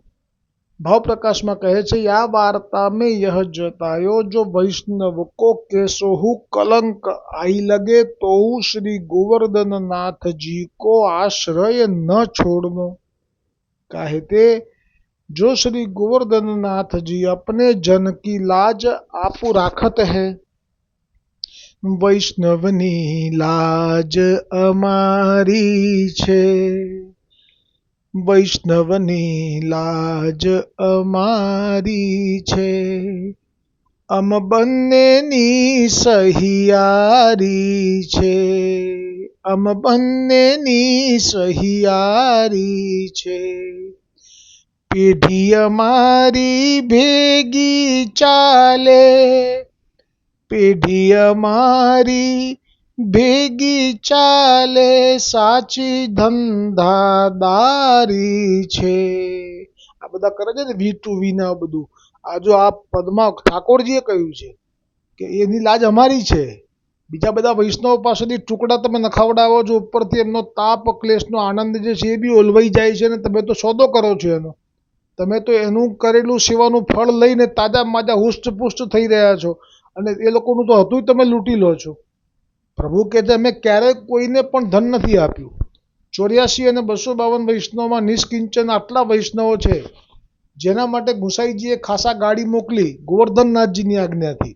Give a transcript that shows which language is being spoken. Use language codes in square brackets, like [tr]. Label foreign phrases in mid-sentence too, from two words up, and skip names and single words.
[bra] भाव प्रकाश में कहे छे, या वार्ता में यह जतायो, जो वैष्णव को केसोहु कलंक आई लगे, तो श्री गोवर्धन नाथ जी को आश्रय न छोड़नो। कहते जो श्री गोवर्धन नाथ जी अपने जन की लाज आपू राखत है, [gu] વૈષ્ણવની લાજ અમારી છે, વૈષ્ણવની લાજ અમારી છે, અમ બન્નેની સહિયારી છે, અમ બન્નેની સહિયારી છે। પેઢી અમારી ભેગી ચાલે, પેઢી અમારી ભેગી ચાલે, સાચી ધંધાદારી છે। આ બધા કરે છે ને વી ટૂ વી ના બધું। આ જો આ પદમા ઠાકોરજીએ કહ્યું છે કે એની લાજ અમારી છે। બીજા બધા વૈષ્ણવ પાસેથી ટુકડા તમે નખાવડાવો છો, ઉપરથી એમનો તાપ ક્લેશનો આનંદ જે છે એ બી ઓલવાઈ જાય છે, ને તમે તો સૌદો કરો છો એનો। તમે તો એનું કરેલું સેવાનું ફળ લઈને તાજા માજા હુષ્ટપુષ્ટ થઈ રહ્યા છો, અને એ લોકોનું તો હતું તમે લૂંટી લો છો। પ્રભુ કહે છે, અમે ક્યારેય કોઈને પણ ધન નથી આપ્યું। 84 અને 252 વૈષ્ણવમાં નિષ્કિંચન આટલા વૈષ્ણવો છે, જેના માટે ગુસાઈજીએ ખાસા ગાડી મોકલી ગોવર્ધનનાથજીની આજ્ઞાથી।